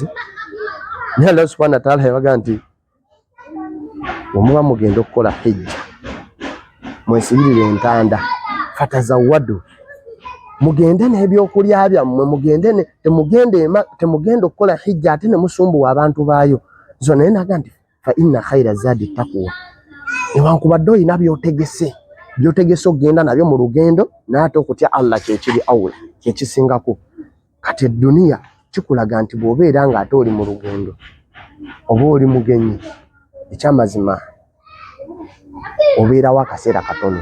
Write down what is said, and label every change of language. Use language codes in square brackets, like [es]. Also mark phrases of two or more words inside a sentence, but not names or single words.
[lg] Naye Allah [ar] سبحانه وتعالى [lg] yabaga nti bwemuba mugenda okukola hijja mwesibirire entanda, fatazawwadu, mugende n'ebyokulya byammwe, temugende okukola hijja ate ne musumbuwa abantu baayo. Zo naye naga nti [ar] فإن خير الزاد التقوى, [lg] newankubadde olina byotegese okgenda nabyo mu lugendo, naate okutya Allah kyekiri awula, kyekisingako. Kati edduniya kikulaga nti bw'obeera ng'ate oli mu lugendo oba oli mugenyi, ekyamazima obeerawo akaseera katono.